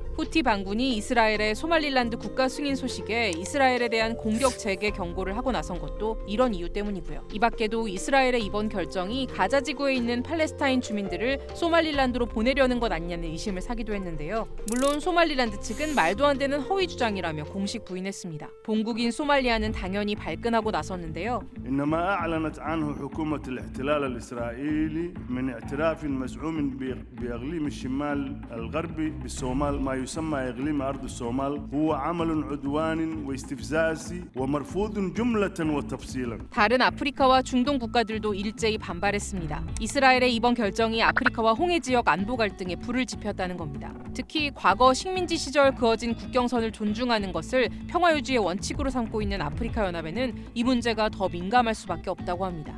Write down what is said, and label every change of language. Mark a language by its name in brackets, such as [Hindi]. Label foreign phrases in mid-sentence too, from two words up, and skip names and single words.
[Korean] 후티 반군이 이스라엘의 소말릴랜드 국가 승인 소식에 이스라엘에 대한 공격 재개 경고를 하고 나선 것도 이런 이유 때문이고요. 이 밖에도 이스라엘의 이번 결정이 가자 지구에 있는 팔레스타인 주민들을 소말릴랜드로 보내려는 것 아니냐는 의심을 사기도 했는데요. 물론 소말릴랜드 측은 말도 안 되는 허위 주장이라며 공식 부인했습니다. 본국인 소말리아는 당연히 발끈하고 나섰는데요. [Arabic] الاحتلال الإسرائيلي من اعتراف مزعوم بإقليم الشمال الغربي بالصومال ما يسمى إقليم أرض الصومال هو عمل عدواني واستفزازي ومرفوض جملة وتفصيلا. [Korean] 다른 아프리카와 중동 국가들도 일제히 반발했습니다. 이스라엘의 이번 결정이 아프리카와 홍해 지역 안보 갈등에 불을 지폈다는 겁니다. 특히 과거 식민지 시절 그어진 국경선을 존중하는 것을 평화 유지의 원칙으로 삼고 있는 아프리카 연합에는 이 문제가 더 민감할 수밖에 없다고 합니다.